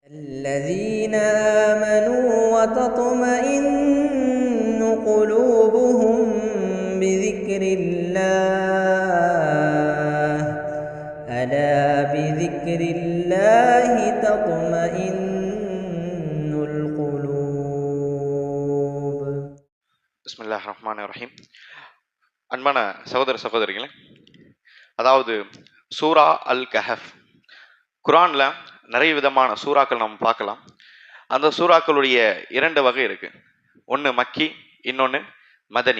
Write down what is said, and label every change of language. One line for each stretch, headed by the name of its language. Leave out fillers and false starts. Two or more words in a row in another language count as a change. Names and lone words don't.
Arabic: الذين آمنوا وتطمئن قلوبهم بذكر الله ألا بذكر الله تطمئن القلوب. بسم الله الرحمن الرحيم.
Tamil: அன்பான சகோதர சகோதரிகளே, அதாவது சூரா அல் கஹஃப், குர்ஆன்ல நிறைய விதமான சூறாக்கள் நம்ம பார்க்கலாம். அந்த சூறாக்களுடைய இரண்டு வகை இருக்கு. ஒன்று மக்கி, இன்னொன்று மதனி.